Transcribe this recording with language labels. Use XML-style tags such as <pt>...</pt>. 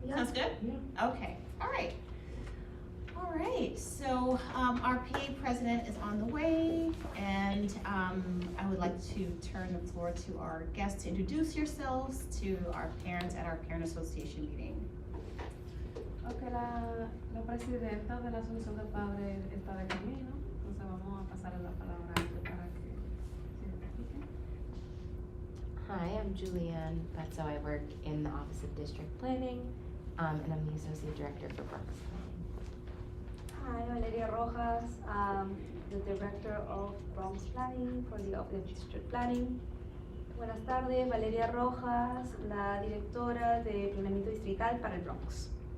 <en>Sounds good? Yeah. Okay, all right. All right, so our PA president is on the way, and I would like to turn the floor to our guests to introduce yourselves to our parents at our parent association meeting.</en> <es>Ok, la presidenta de la Asociación de Padres está de camino, entonces vamos a pasar la palabra a ella para que se identifique.</es> <en>Hi, I'm Julianne Petzo. I work in the Office of District Planning, and I'm the Associate Director for Bronx Planning. Hi, Valeria Rojas, the Director of Bronx Planning for the Office of District Planning.</en> <es>Buenas tardes, Valeria Rojas, la Directora de Planeamiento Distrital para el Bronx.</es>